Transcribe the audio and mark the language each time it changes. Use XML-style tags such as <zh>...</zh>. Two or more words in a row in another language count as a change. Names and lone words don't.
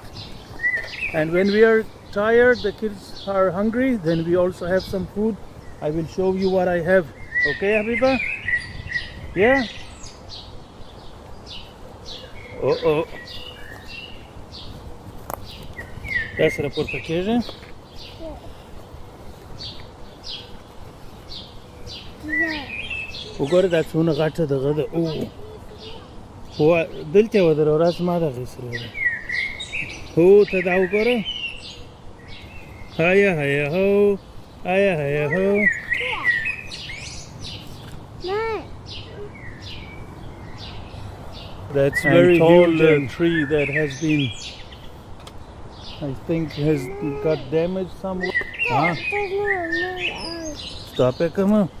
<en>And when we are tired, the kids are hungry, then we also have some food. I will show you what I have. Okay, Habiba? Yeah? Uh-oh. That's the portaqueja.</en> <ps>وګوره دا څونه غټه دغه ده. هو دلته ودرو راس ما دغه سره هو ته دا وګوره. هيا هيا هو هيا هيا هو.</ps> <en>That's very tall tree that has been, I think, has got damaged somewhere. Huh? Stop it, come on.</en>